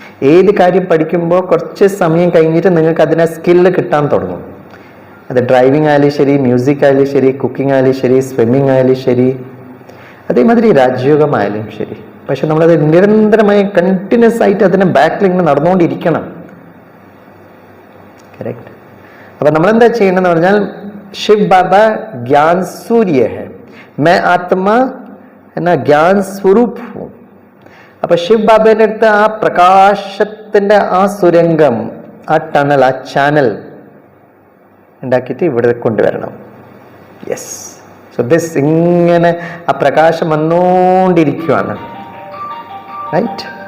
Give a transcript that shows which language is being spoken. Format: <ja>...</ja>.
<ml>ഏത് കാര്യം പഠിക്കുമ്പോൾ കുറച്ച് സമയം കഴിഞ്ഞിട്ട് നിങ്ങൾക്ക് അതിനെ സ്കില്ല് കിട്ടാൻ തുടങ്ങും. അത് ഡ്രൈവിംഗ് ആയാലും ശരി, മ്യൂസിക് ആയാലും ശരി, കുക്കിംഗ് ആയാലും ശരി, സ്വിമ്മിങ് ആയാലും ശരി, അതേമാതിരി രാജയോഗമായാലും ശരി. പക്ഷെ നമ്മളത് നിരന്തരമായി കണ്ടിന്യൂസ് ആയിട്ട് അതിനെ ബാക്കിൽ ഇങ്ങനെ നടന്നുകൊണ്ടിരിക്കണം. കറക്റ്റ്. അപ്പൊ നമ്മളെന്താ ചെയ്യണമെന്ന് പറഞ്ഞാൽ,</ml> <hi>शिव बाबा ज्ञान सूर्य है, मैं आत्मा है ना ज्ञान स्वरूप हूं.</hi> <ml>അപ്പൊ ശിവ് ബാബയുടെ അടുത്ത് ആ പ്രകാശത്തിന്റെ ആ സുരംഗം, ആ ടണൽ, ആ ചാനൽ ഉണ്ടാക്കിയിട്ട് ഇവിടെ കൊണ്ടുവരണം. യെസ്. സോ ദിസ് ഇങ്ങനെ ആ പ്രകാശം വന്നുകൊണ്ടിരിക്കുകയാണ്. റൈറ്റ്.</ml>